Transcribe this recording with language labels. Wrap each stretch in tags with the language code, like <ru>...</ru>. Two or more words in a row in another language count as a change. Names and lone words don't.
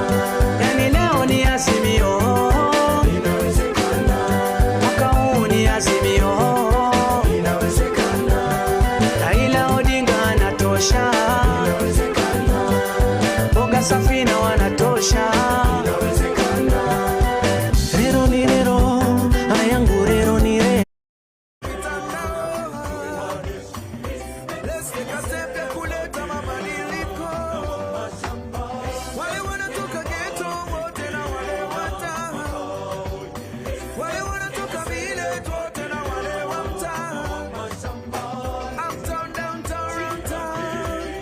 <sw>Yani leo ni Azimio, inawezekana, mwaka huu ni Azimio. inawezekana, Raila Odinga anatosha, inawezekana, boga Safina wanatosha. inawezekana.</sw> <luo>Rero ni rero, ayangu rero ni rero.</luo> <en>Let's take a step</en> <sw>ya kuleta mabadiliko. Wale wanatoka ghetto wote na wale wataa. Wale wanatoka village wote na wale wa mtaa.</sw> <en>Uptown, downtown, round town.</en>